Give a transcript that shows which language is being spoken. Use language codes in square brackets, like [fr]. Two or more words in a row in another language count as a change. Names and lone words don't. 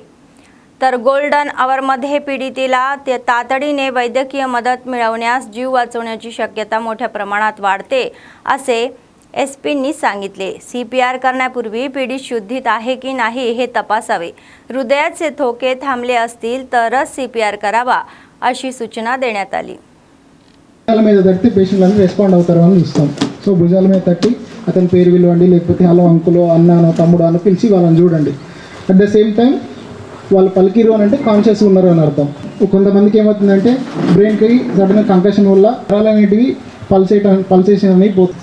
[mr] तर [en] golden hourमध्ये [mr] पीडितेला तातडीने वैद्यकीय मदत मिळवण्यास जीव वाचवण्याची शक्यता मोठ्या प्रमाणात वाढते असे SPंनी सांगितले। CPR करण्यापूर्वी पीडित शुद्धीत आहे की नाही हे तपासावे, हृदयाचे ठोके थांबले असतील तरच CPR करावा अशी सूचना देण्यात आली। [te] భుజాల మీద తట్టి పేషెంట్ అని రెస్పాండ్ అవుతారు అని చూస్తాం। సో భుజాల మీద తట్టి అతని పేరు పిలవండి, లేకపోతే హలో అంకులో అన్నానో తమ్ముడు అని పిలిచి వాళ్ళని చూడండి। [en] at the same time [te] వాళ్ళు పలికిరు అని అంటే కాన్షియస్ ఉన్నారు అని అర్థం। కొంతమందికి ఏమవుతుందంటే బ్రెయిన్కి సడన్గా కంకషన్ వల్ల నరాలు అనేటివి పల్సేషన్ అనేవి పోతుంది।